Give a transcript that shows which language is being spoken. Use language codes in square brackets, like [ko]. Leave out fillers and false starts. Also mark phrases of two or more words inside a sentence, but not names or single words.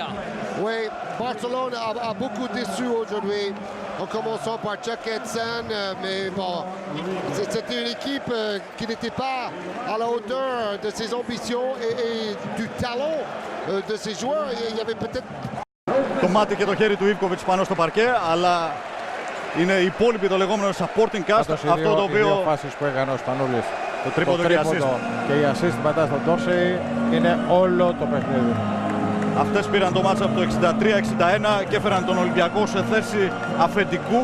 [fr] Oui, Barcelone a beaucoup déçu aujourd'hui, en commençant par Chuck Edson, mais bon, c'était une équipe qui n'était pas à la hauteur de ses ambitions et du talent de ses joueurs. Il y avait peut-être... [el] Το μάτι και το χέρι του Ιβκοβιτς πάνω στο παρκέ, αλλά είναι οι υπόλοιποι το λεγόμενο [en] supporting cast. [el] Αυτό το οποίο. Οι δύο φάσεις που έκανε ο Σπανούλης. Το τρίποντο και η assist. Και η assist μετά στον Dorsey είναι όλο το παιχνίδι. Αυτές πήραν το μάτσα από το 63-61 και έφεραν τον Ολυμπιακό σε θέση αφεντικού.